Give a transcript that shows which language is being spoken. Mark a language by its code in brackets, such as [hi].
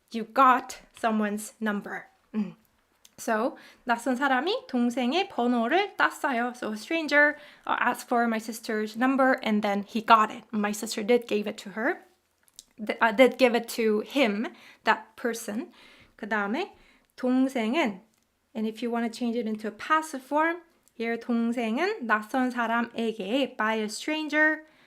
[en] You got someone's number. [ko] So 낯선 사람이 동생의 번호를 땄어요. [en] So a stranger asked for my sister's number and then he got it. My sister did give it to her. Did give it to him, that person. [ko] 그 다음에 [en] 동생은 and if you want to change it into a passive form, here [ko] 동생은 낯선 사람에게 [en] by a stranger.